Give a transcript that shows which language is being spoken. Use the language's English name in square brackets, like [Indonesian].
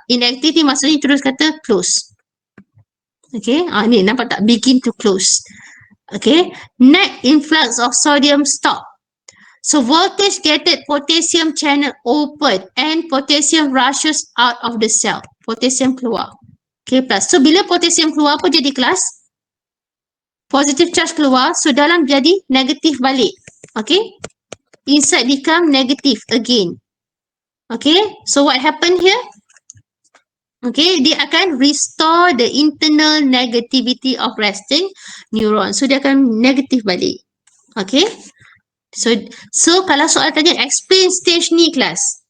[Malay] Inactive ni maksudnya terus kata close. Okay, ni nampak tak? [English] Begin to close. Okay, net influx of sodium stop. So voltage gated potassium channel open and potassium rushes out of the cell. [Malay] Potassium keluar. Okay, plus. So bila potassium keluar, apa jadi kelas? Positive charge keluar, so dalam jadi negatif balik. [English] Okay, inside become negative again. Okay, so what happened here? Okay, [Malay] dia akan [English] restore the internal negativity of resting neuron. [Malay] So dia akan negatif balik. Okay, so kalau soal tanya explain stage ni kelas.